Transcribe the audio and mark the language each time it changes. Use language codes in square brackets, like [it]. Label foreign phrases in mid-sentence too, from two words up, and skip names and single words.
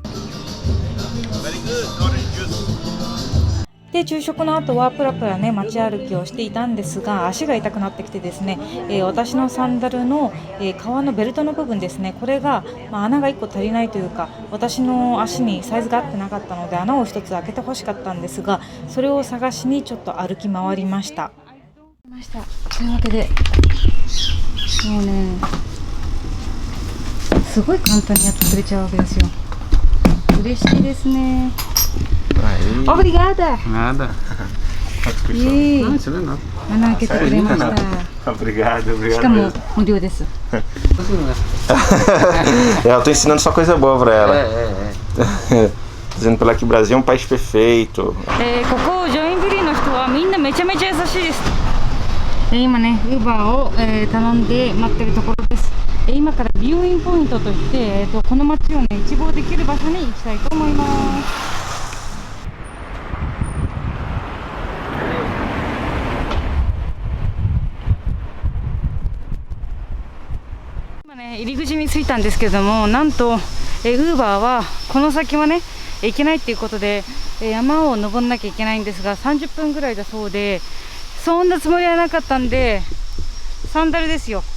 [ja] で、昼食の後はプラプラね街歩きをしていたんですが、足が痛くなってきてですね、私のサンダルの、革のベルトの部分ですね、これが、穴が1個足りないというか、私の足にサイズが合ってなかったので穴を1つ開けてほしかったんですが、それを探しにちょっと歩き回りました。というわけで、もうねすごい簡単にやってくれちゃうわけですよ。嬉しいですね。Obrigada. [pt] Nada. Não, isso não é nada. [ja] 穴開けてくれました。 [pt] Obrigado, [ja] しかも無料です。 [pt] Eu tô ensinando só coisa boa pra ela. É. Dizendo pra ela que o Brasil é um país perfeito. [ja] ここジョインブリーの人はみんなめちゃめちゃ優しいです。今ねウーバーを、頼んで待ってるところです。今からビューインポイントといって、この街をね一望できる場所に行きたいと思います。今ね入り口に着いたんですけども、なんとウーバーはこの先はね行けないっていうことで、山を登んなきゃいけないんですが、30分ぐらいだそうで、そんなつもりはなかったんでサンダルですよ。